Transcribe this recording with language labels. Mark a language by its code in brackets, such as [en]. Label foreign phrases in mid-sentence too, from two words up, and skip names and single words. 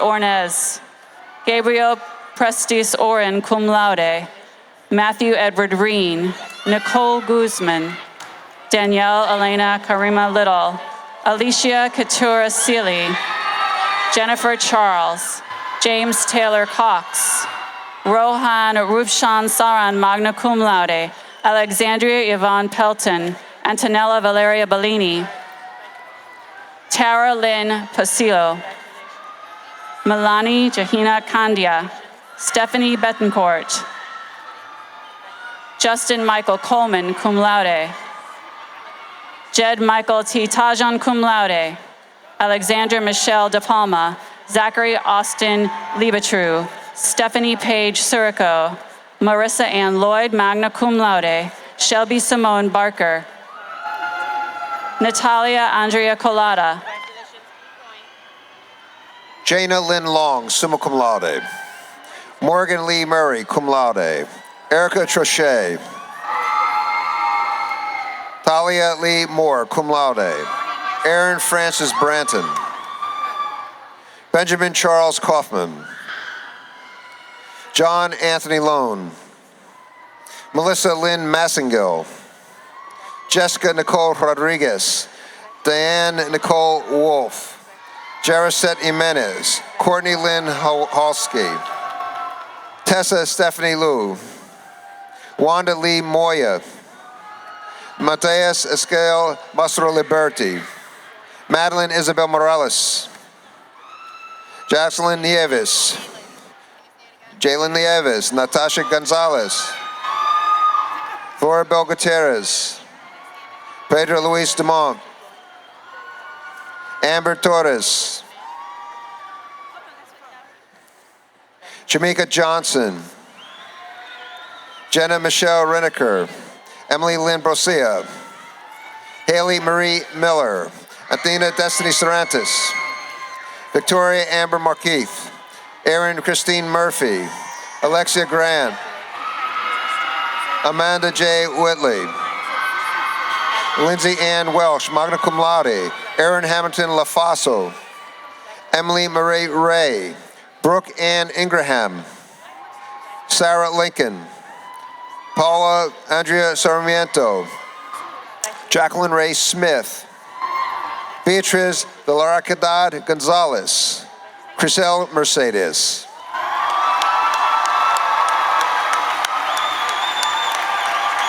[en] Ornez, Gabriel Prestis Oren [la] cum laude, [en] Matthew Edward Reen, Nicole Guzman, Danielle Elena Karima Little, Alicia Katura Seeley, Jennifer Charles, James Taylor Cox, Rohan Rupshan Saran, [la] magna cum laude, [en] Alexandria Yvonne Pelton, Antonella Valeria Bellini, Tara Lynn Pasillo, Milani Jahina Kandia, Stephanie Betancourt, Justin Michael Coleman, [la] cum laude, [en] Jed Michael T. Tajan, [la] cum laude, [en] Alexander Michelle De Palma, Zachary Austin Liebatru, Stephanie Page Surico, Marissa Ann Lloyd, [la] magna cum laude, [en] Shelby Simone Barker, Natalia Andrea Colada, Jana Lynn Long, [la] summa cum laude. [en] Morgan Lee Murray, [la] cum laude. [en] Erica Trochet. Talia Lee Moore, [la] cum laude. [en] Aaron Francis Branton. Benjamin Charles Kaufman. John Anthony Lone. Melissa Lynn Massengill. Jessica Nicole Rodriguez, Diane Nicole Wolf, Jaracet Jimenez, Courtney Lynn Halsky, Tessa Stephanie Liu, Wanda Lee Moya, Mateus Esquel Mastro Liberti, Madeline Isabel Morales, Jocelyn Nieves, Jalen Nieves, Natasha Gonzalez, Floribel Gutierrez, Pedro Luis Dumont, Amber Torres, Jamaica Johnson, Jenna Michelle Reneker, Emily Lynn Brosia, Haley Marie Miller, Athena Destiny Sarantis, Victoria Amber Markeith, Erin Christine Murphy, Alexia Grant, Amanda J. Whitley, Lindsay Ann Welsh, [la] magna cum laude, [en] Erin Hamilton LaFaso, Emily Marie Ray, Brooke Ann Ingraham, Sarah Lincoln, Paula Andrea Sarmiento, Jacqueline Ray Smith, Beatriz de la Radad Gonzalez, Crisel Mercedes.